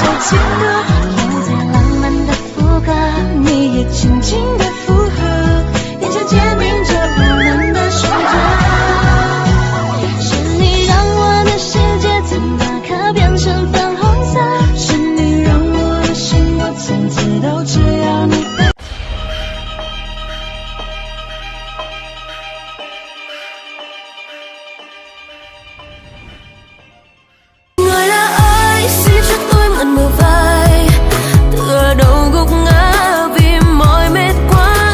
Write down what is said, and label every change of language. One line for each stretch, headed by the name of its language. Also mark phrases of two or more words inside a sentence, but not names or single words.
Chinese: 情歌，用最浪漫的副歌，你也轻轻的附和，眼神坚定着我们的选择。是你让我的世界从那刻变成粉红色，是你让我的心，我从此都只要你的。
Vietnamese: Người đã ơi, xin cho tôi mượn bờ vai, tựa đầu gục ngã vì mỏi mệt quá.